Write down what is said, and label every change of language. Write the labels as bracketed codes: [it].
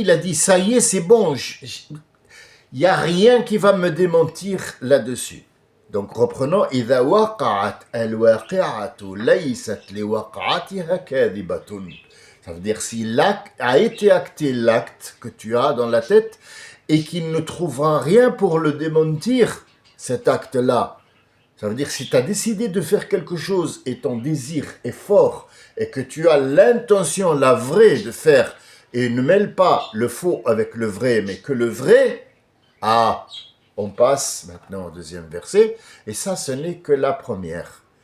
[fr] Il a dit ça y est, c'est bon. Il n'y a rien qui va me démentir là-dessus. Donc reprenons. [ar] إذا وقعت الواقعة ليست لوقعتها كاذبة. [fr] Ça veut dire si l'acte a été acté, l'acte que tu as dans la tête, et qu'il ne trouvera rien pour le démentir, cet acte-là. Ça veut dire si tu as décidé de faire quelque chose et ton désir est fort et que tu as l'intention, la vraie de faire et ne mêle pas le faux avec le vrai, mais que le vrai, on passe maintenant au deuxième verset et ça ce n'est que la première.